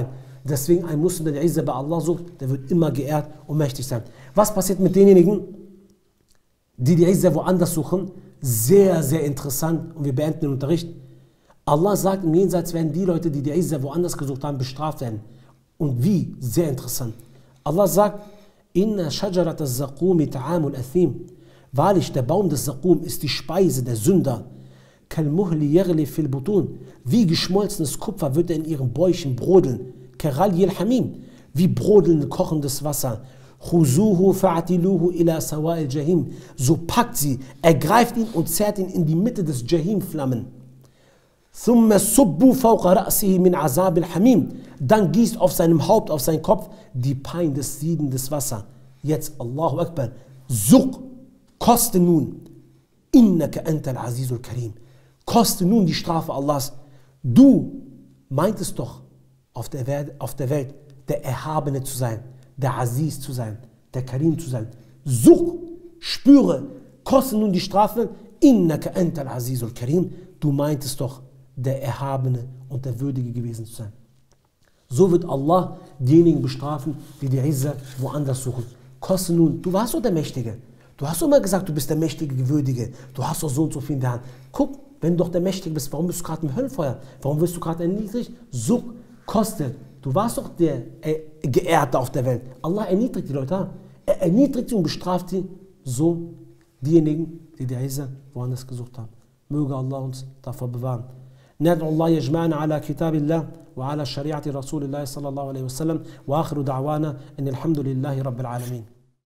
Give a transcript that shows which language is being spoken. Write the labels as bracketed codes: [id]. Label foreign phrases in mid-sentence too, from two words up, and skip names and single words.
[de] Deswegen ein Muslim, der die Izza bei Allah sucht, der wird immer geehrt und mächtig sein. Was passiert mit denjenigen, die die Izza woanders suchen? Sehr, sehr interessant und wir beenden den Unterricht. Allah sagt, im Jenseits werden die Leute, die die Izza woanders gesucht haben, bestraft werden. Und wie? Sehr interessant. Allah sagt, [ar] إن شجرة الزقوم طعام الأثيم. [de] Wahrlich, der Baum des Saqum ist die Speise der Sünder. [ar] كالمهل يغلي في البطون. [de] Wie geschmolzenes Kupfer wird er in ihren Bäuchen brodeln. [ar] كغلي الحميم. [de] Wie brodelnd kochendes Wasser. [ar] خذوه فاعتلوه إلى سواء الجحيم. [de] So packt sie, ergreift ihn und zerrt ihn in die Mitte des Jahim-Flammen. [ar] ثم صبوا فوق رأسه من عذاب الحميم. [de] Dann gießt auf seinem Haupt, auf seinen Kopf die Pein des siedendes Wasser. Jetzt [ar] الله أكبر. [de] Suq, koste nun. [ar] إنك أنت العزيز الكريم. [de] Koste nun die Strafe Allahs. Du meintest doch auf der Welt der Erhabene zu sein, der Aziz zu sein, der Karim zu sein. Such, spüre, koste nun die Strafe. [ar] إنك أنت العزيز الكريم. [de] Du meintest doch der Erhabene und der Würdige gewesen zu sein. So wird Allah diejenigen bestrafen, die die Izza woanders suchen. Koste nun, du warst doch der Mächtige. Du hast doch immer gesagt, du bist der Mächtige, Gewürdige. Du hast doch so und so viel in der Hand. Guck, wenn du doch der Mächtige bist, warum bist du gerade im Höllenfeuer? Warum wirst du gerade erniedrigt? Such, koste. Du warst doch der Geehrte auf der Welt. Allah erniedrigt die Leute. Er erniedrigt sie und bestraft sie. So diejenigen, die die Izza woanders gesucht haben. Möge Allah uns davor bewahren. [ar] ندعو الله يجمعنا على كتاب الله وعلى شريعة رسول الله صلى الله عليه وسلم وآخر دعوانا أن الحمد لله رب العالمين.